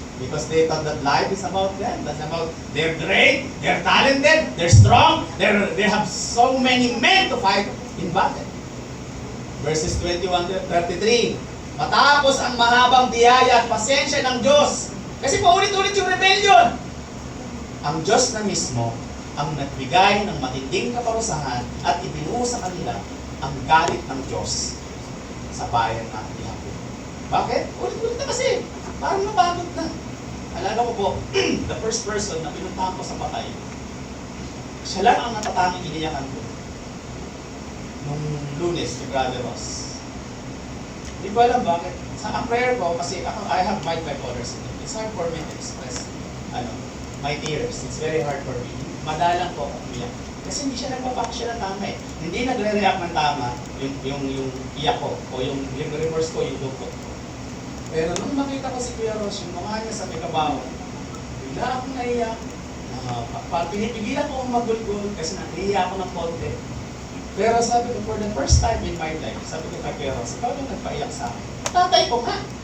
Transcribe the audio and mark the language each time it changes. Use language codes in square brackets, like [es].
[en] Because they thought that life is about them. That's about they're great, they're talented, they're strong, they have so many men to fight in battle. [tl] Verses 21 to 33, matapos ang mahabang biyaya at pasensya ng Diyos, kasi paulit-ulit yung rebellion, ang Diyos na mismo ang nagbigay ng matinding kaparusahan at ibinuo sa kanila ang galit ng Diyos sa bayan ng Jacob. Bakit? Ulit-ulit na kasi. Parang napagod na. Alala ko po, [en] the first person [tl] na pinuntahan ko sa patay, siya lang ang natatanging iniyakan ko nung Lunes, ni Brother Ross. Hindi ko alam bakit. Sa prayer ko, kasi ako, [en] I have mild bipolar syndrome. It's hard for me to express my tears. It's very hard for me. [tl] Madalang po ako umiyak. Kasi hindi siya nagpapaksya ng tama eh. Hindi nagre-react ng tama yung iyak ko o yung remorse ko, yung dugo. Pero nung makita ko si Kuya Ross, yung mukha niya sa may kabaw, bigla akong naiyak. Pinipigilan ko akong magulgul kasi nahihiya ako ng konti. Pero sabi ko, [en] for the first time in my life, [tl] sabi ko kay Kuya Ross, ikaw yung nagpaiyak sa akin. Tatay ko nga.